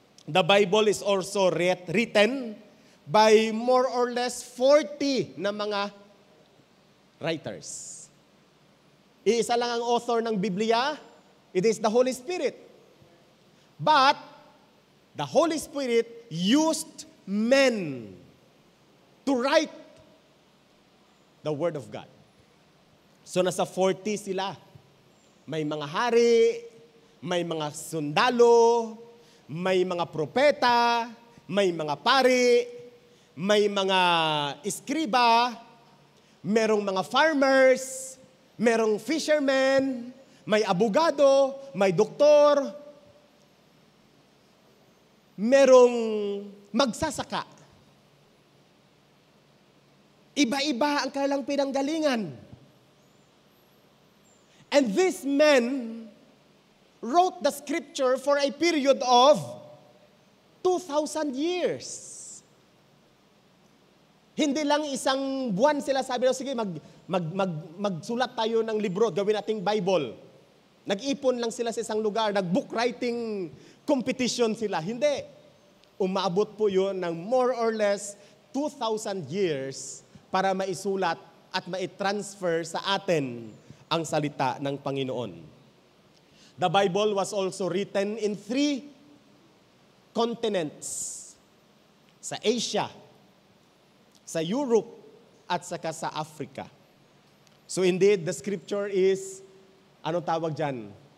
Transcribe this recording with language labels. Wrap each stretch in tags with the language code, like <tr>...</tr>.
<en>The Bible is also written by more or less 40</en> <tl>na mga</tl> <en>writers.</en> <tl>Iisa lang ang author ng Biblia.</tl> <en>It is the Holy Spirit. But, the Holy Spirit used men to write the Word of God.</en> <tl>So, nasa 40 sila. May mga hari, may mga sundalo, may mga propeta, may mga pari, may mga iskriba, merong mga farmers, merong fishermen, may abogado, may doktor, merong magsasaka. Iba-iba ang kanilang pinanggalingan.</tl> <en>And these men wrote the scripture for a period of 2,000 years.</en> <tl>Hindi lang isang buwan sila sabi, sige, magsulat tayo ng libro, gawin nating Bible. Nag-ipon lang sila sa isang lugar, nag-book writing competition sila. Hindi. Umaabot po yun ng</tl> <en>more or less</en> <tl>2,000 years para maisulat at maitransfer sa atin ang salita ng Panginoon.</tl> <en>The Bible was also written in 3 continents.</en> <tl>Sa Asia, sa Europe, at saka sa Africa.</tl> <en>So indeed, the scripture is,</en> <tl>anong tawag dyan?</tl>